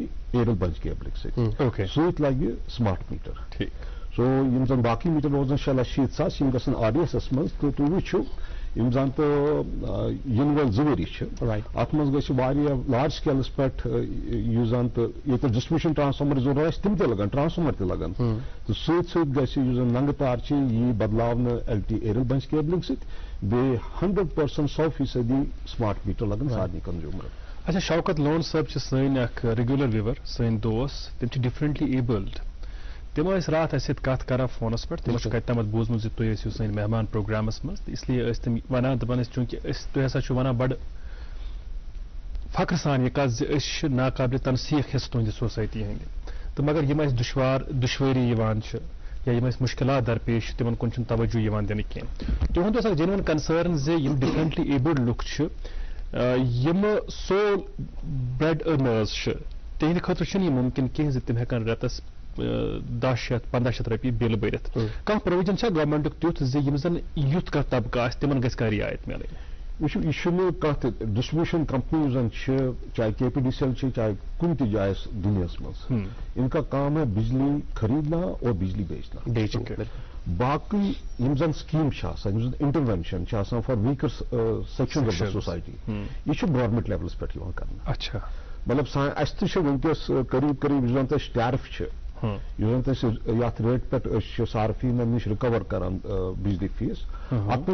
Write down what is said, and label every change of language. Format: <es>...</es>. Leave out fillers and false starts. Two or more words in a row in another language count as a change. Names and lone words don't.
<en>aerial bunch</en> <ks>کیبلٕکۍ سۭتۍ سۭتۍ لگہِ</ks> <en>smart meter</en> <ks>سو یِم زن باقٕے میٖٹر روزن 6,70,000 یِم گژھن RDSS منٛز تہٕ تُہۍ وٕچھِو یِم زن تہٕ یِنہٕ وٲلۍ 2 ؤری چھِ اتھ منٛز گژھِ واریاہ لارج سکیلس پٮ۪ٹھ یُس زن تہٕ ییٚتہِ</ks> <en>distribution transformer</en> <ks>ضروٗرت آسہِ تِم تہِ لگن ٹرانسفارمر تہِ لگن تہٕ سۭتۍ سۭتۍ گژھِ یُس زن ننگہٕ تار چھِ یی بدلاونہٕ</ks> <en>LT aerial bunch cabling</en> <ks>سۭتۍ بیٚیہِ 100% 100%</ks> <en>smart meter</en> <ks>لگن سارنٕے کنزیوٗمرن اچھا شوکت لون صٲب چھِ سٲنۍ اکھ</ks> <en>regular viewer</en> <ks>سٲنۍ دوس تِم چھِ</ks> <en>differently abled</en> <ks>تِم ٲسۍ راتھ اَسہِ سۭتۍ کتھ کران فونس پٮ۪ٹھ تِمو چھُ کتہِ تامتھ بوٗزمُت زِ تُہۍ ٲسِو سٲنۍ مہمان پروگرامس منٛز تہٕ</ks> <ur>اس لیے</ur> <ks>ٲسۍ تِم ونان دپان ٲسۍ چوٗنکہِ تُہۍ ہسا چھِو ونان بڑٕ فخر سان یہِ کتھ زِ أسۍ چھِ ناقابلہِ تنسیٖق حِصہٕ تُہنٛدِ سوسایٹی ہٕنٛدۍ تہٕ مگر یِم اَسہِ دُشوٲری یِوان چھِ یا یِم اَسہِ مُشکلات درپیش چھِ تِمن کُن چھُنہٕ توجہ یِوان دِنہٕ کینٛہہ تُہُنٛد اوس اکھ</ks> <en>genuine concern</en> <ks>زِ یِم</ks> <en>differently abled</en> <ks>لُکھ چھِ یِمہٕ</ks> <en>sole bread earners</en> <ks>چھِ تِہنٛدِ خٲطرٕ چھُنہٕ یہِ مُمکِن کینٛہہ زِ تِم ہٮ۪کن رٮ۪تس 10,000-15,000 رۄپیہِ بِل بٔرِتھ کانٛہہ پرووِجن چھا گورمنٹُک تیُتھ زِ یِم زن یُتھ کانٛہہ طبقہٕ آسہِ تِمن گژھِ کانٛہہ رِعایت میلٕنۍ وٕچھِو یہِ چھُنہٕ کانٛہہ تہِ</ks> <en>distribution company</en> <ks>یُس زن چھِ چاہے KPDCL چھِ چاہے کُنہِ تہِ جایہِ دُنیاہس منٛز</ks> <ur>اِنکا کام ہے بجلی خریدنا اور بجلی بیچنا</ur> <ks>باقٕے یِم زن سکیٖم چھِ آسان یِم زن انٹروینشن چھِ آسان</ks> <en>for weaker sections of the society</en> <ks>یہِ چھُ</ks> <en>government levels</en> <ks>پٮ۪ٹھ یِوان کرنہٕ اچھا مطلب اَسہِ تہِ چھِ وٕنکیٚس قریٖب یُس زن تہٕ اَسہِ ٹیرف چھِ یُس زن تہٕ أسۍ یتھ ریٹ پٮ۪ٹھ أسۍ چھِ صارفیٖنن نِش رِکور کران بجلی فیٖس اتھ</ks>